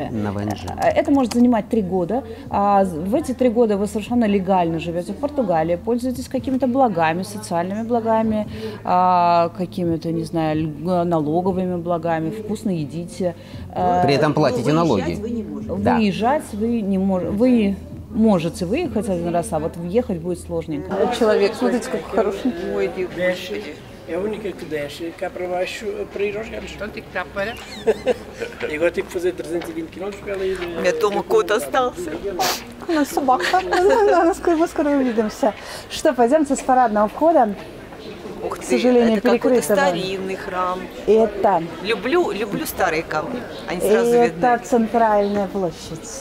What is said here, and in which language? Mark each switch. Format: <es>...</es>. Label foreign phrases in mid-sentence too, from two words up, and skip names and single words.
<ru>Это может занимать 3 года. В эти 3 года вы совершенно легально живете в Португалии, пользуетесь какими-то благами, социальными благами, какими-то, не знаю, налоговыми благами, вкусно едите. При этом платите налоги. Выезжать вы не можете. Вы можете выехать один раз, а вот въехать будет сложненько. Человек, смотрите, какой хороший. Ой, господи.</ru> <pt>É a única que desce cá para baixo para ir aos gatos. Então tem que estar para. E agora tenho que fazer 320 km para ela ir.</pt> <ru>Я думаю, кот остался. У нас собака. Мы скоро увидимся. Что, пойдемте с парадного входа. Ух ты, к сожалению, это какой-то перекрыто. старинный храм. Это Люблю старые камни. Они сразу это видны. центральная площадь.</ru>